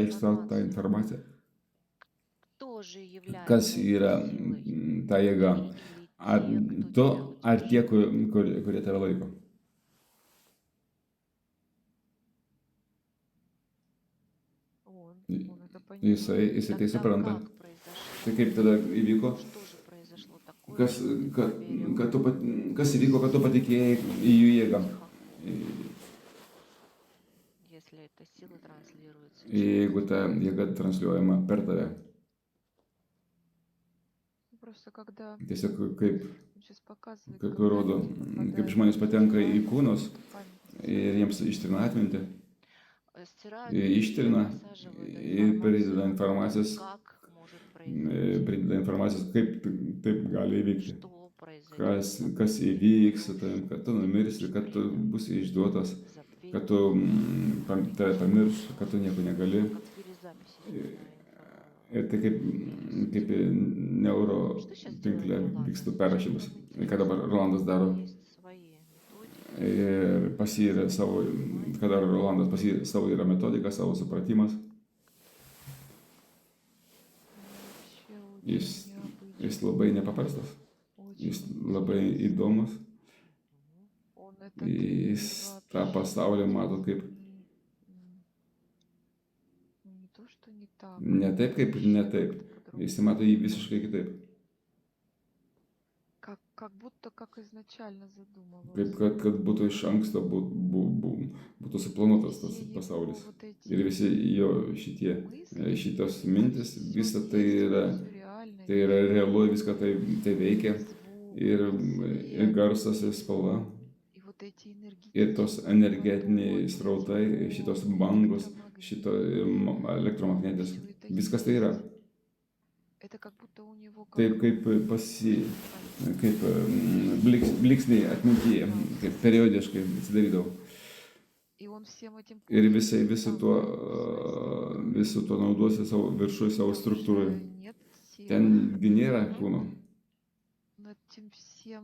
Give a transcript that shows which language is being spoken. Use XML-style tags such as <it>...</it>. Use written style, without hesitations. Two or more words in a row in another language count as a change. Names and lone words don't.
<lt>dabar apreikšti tau tą</lt> <ru>информацию,</ru> <lt>informaciją,</lt> <ru>Кто же</ru> <lt>Kas</lt> <ru>является этой</ru> <lt>yra</lt> <ru>силой?</ru> <lt>ta jėga?</lt> <ru>Ты или</ru> <lt>Ar</lt> <ru>те, кто</ru> <lt>tu,</lt> <ru>тебя</ru> <lt>ar tie,</lt> <ru>удерживают?</ru> <lt>kurie tave laiko?</lt> <ru>Он это</ru> <lt>Jisai,</lt> <ru>понимает.</ru> <lt>jisai tai</lt> <ru>Тогда</ru> <lt>supranta.</lt> <ru>как произошло?</ru> <lt>Tai kaip tada įvyko,</lt> <ru>Ну что же произошло такое,</ru> <lt>kas,</lt> <ru>что ты</ru> <lt>kad,</lt> <ru>поверил</ru> <lt>kad tu,</lt> <ru>в</ru> <lt>kas įvyko, kad tu</lt> <ru>силу</ru> <lt>patikėjai į jų jėgą?</lt> <ru>Тихо, если эта сила транслируется через</ru> <lt>Jeigu ta</lt> <ru>тебя.</ru> <lt>jėga transliuojama per tave.</lt> <ru>Просто когда</ru> <lt>Tiesiog kaip,</lt> <ru>он сейчас показывает,</ru> <lt>kaip</lt> <ru>когда</ru> <lt>rodo,</lt> <ru>люди</ru> <lt>kaip</lt> <ru>попадают</ru> <lt>žmonės</lt> <ru>в</ru> <lt>patenka į</lt> <ru>память,</ru> <lt>kūnus</lt> <ru>в память</ru> <lt>ir jiems ištrina atmintį,</lt> <ru>Стирают или</ru> <lt>ištrina</lt> <ru>насаживают</ru> <lt>ir prideda</lt> <ru>информацию о том,</ru> <lt>informacijos, как может произойти, prideda informacijos, kaip taip gali įvykti.</lt> <ru>что произойдет</ru> <lt>Kas,</lt> <ru>с тобой,</ru> <lt>kas</lt> <ru>если</ru> <lt>įvyks su</lt> <ru>ты</ru> <lt>tavim,</lt> <ru>умрешь,</ru> <lt>kad tu numirsi,</lt> <ru>будешь</ru> <lt>kad tu</lt> <ru>предан,</ru> <lt>būsi išduotas, kad tu</lt> <ru>забвению,</ru> <lt>tave pamirš, kad tu nieko negali.</lt> <ru>как перезапись идет на</ru> <lt>Ir tai kaip neuro</lt> <ru>Что сейчас</ru> <lt>tinkle</lt> <ru>делает Роланда?</ru> <lt>vyksta</lt> <ru>Зачем</ru> <lt>perrašymas.</lt> <ru>вам</ru> <lt>Ką dabar</lt> <ru>интересно?</ru> <lt>Rolandas</lt> <ru>У</ru> <lt>daro.</lt> <ru>него есть свои методики,</ru> <lt>Ir pas jį yra savo,</lt> <ru>понимание.</ru> <lt>ką daro Rolandas, pas jį savo yra metodika, savo supratimas.</lt> <ru>вообще</ru> <lt>Jis,</lt> <ru>очень</ru> <lt>jis</lt> <ru>необычный,</ru> <lt>labai nepaprastas, jis</lt> <ru>очень</ru> <lt>labai</lt> <ru>интересный.</ru> <lt>įdomus.</lt> <ru>Он этот</ru> <lt>Jis</lt> <ru>мир</ru> <lt>tą</lt> <ru>вообще</ru> <lt>pasaulį mato kaip</lt> <ru>не то, что не так,</ru> <lt>ne taip, kaip</lt> <ru>вообще</ru> <lt>ne taip.</lt> <ru>как-то</ru> <lt>Jis</lt> <ru>по-другому.</ru> <lt>mato jį visiškai kitaip.</lt> <ru>Как будто как изначально</ru> <lt>Kaip</lt> <ru>задумывался.</ru> <lt>kad būtų iš anksto būtų suplanuotas tas</lt> <ru>Все его</ru> <lt>pasaulis.</lt> <ru>вот</ru> <lt>Ir</lt> <ru>эти</ru> <lt>visi jo</lt> <ru>мысли,</ru> <lt>šitos</lt> <ru>это</ru> <lt>mintis,</lt> <ru>все</ru> <lt>visa</lt> <ru>есть,</ru> <lt>tai yra,</lt> <ru>это все реально,</ru> <lt>tai yra</lt> <ru>видимо.</ru> <lt>realu, viską tai veikia.</lt> <ru>Звук,</ru> <lt>Ir</lt> <ru>свет,</ru> <lt>garsas, ir spalva,</lt> <ru>и вот эти</ru> <lt>ir tos</lt> <ru>энергетические</ru> <lt>energetiniai</lt> <ru>потоки,</ru> <lt>srautai,</lt> <ru>эти</ru> <lt>šitos</lt> <ru>волны,</ru> <lt>bangos, šito</lt> <ru>электромагниты,</ru> <lt>elektromagnetės,</lt> <ru>все это</ru> <lt>viskas tai yra.</lt> <ru>есть. Это как будто у него</ru> <lt>Taip</lt> <ru>как</ru> <lt>kaip pasi,</lt> <ru>память.</ru> <lt>kaip bliksniai atmintyje, kaip periodiškai atsidarydavo.</lt> <ru>И он всем этим</ru> <lt>Ir</lt> <ru>пользуется</ru> <lt>visai visu</lt> <ru>там,</ru> <lt>tuo,</lt> <ru>в своей структуре.</ru> <lt>visu tuo naudosi savo viršui, savo</lt> <ru>Там</ru> <lt>struktūrai.</lt> <ru>же нет силы.</ru> <lt>Tengi nėra kūno.</lt> <ru>Над этим всем</ru>